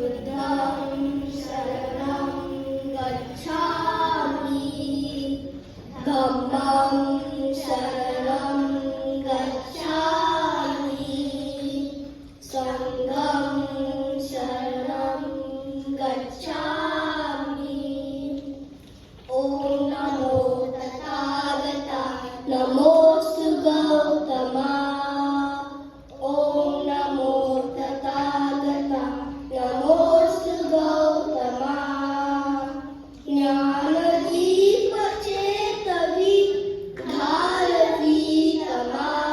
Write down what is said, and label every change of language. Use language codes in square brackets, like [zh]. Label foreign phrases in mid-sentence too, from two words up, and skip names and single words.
[pi] बुद्धं शरणं गच्छामि धम्मं शरणं गच्छामि संघं शरणं गच्छामि [sa] ॐ नमो तथागता नमोऽस्तु गौतमा ॐ नमो तथागता नमोऽस्तु गौतमा ज्ञानदीप चेतवि धारति तमा